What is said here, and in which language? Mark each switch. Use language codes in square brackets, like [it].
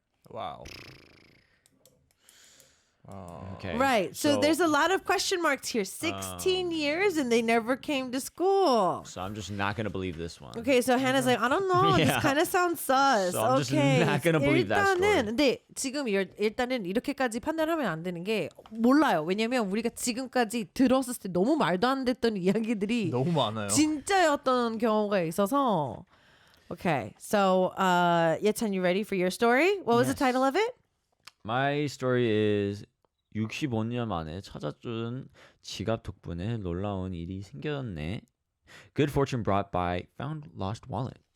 [ko] 와우. [en] Okay. Right. So there's a lot of question marks here. 16 years and they never came to school. So I'm just not gonna believe this one. Okay, so Hannah's like, I don't know. This Yeah. kind of sounds sus. So I'm just okay. not gonna believe that story. [ko] 일단은 근데 지금 일단은 이렇게까지 판단하면 안 되는 게 몰라요. 왜냐면 우리가 지금까지 들었을 때 너무 말도 안 됐던 이야기들이 너무 많아요. 진짜였던 경우가 있어서. [en] Okay, so Yetan, you ready for your story? What was the title of it? My story is [ko] 65년 만에 찾아준 지갑 덕분에 놀라운 일이 생겼네. [en] Good fortune brought by found lost wallet.